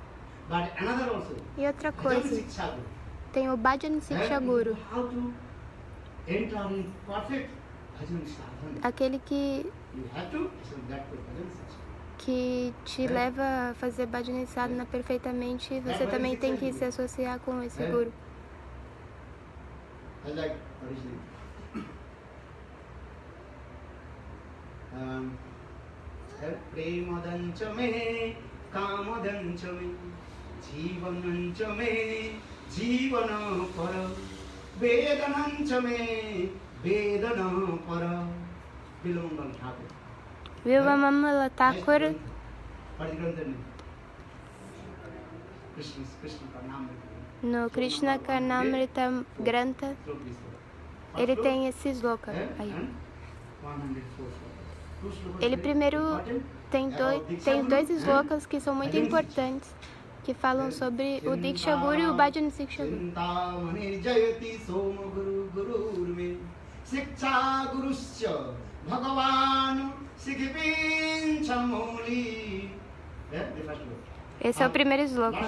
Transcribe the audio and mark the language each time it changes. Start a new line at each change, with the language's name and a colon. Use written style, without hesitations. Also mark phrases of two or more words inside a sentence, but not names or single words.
Portuguese: E outra coisa, tem o
Sanskrit: Bhajan Siksha Guru,
Portuguese: aquele que te leva a fazer
Sanskrit: Bhajan Sadhana
Portuguese: perfeitamente. Você também tem que se associar com esse guru.
Sanskrit: Premadancha me, kamadancha me, jivanancha me, jivana para, vedanancha me, vedana para.
Portuguese: Vivamamala Thakur, no Krishna Karnamrita Grantha, ele tem esse sloka aí. Ele primeiro tem dois slokas que são muito importantes, que falam sobre o
Sanskrit: Diksha Guru
Portuguese: e o
Sanskrit: Bhajan Siksha Guru.
Portuguese: Esse é o primeiro sloka.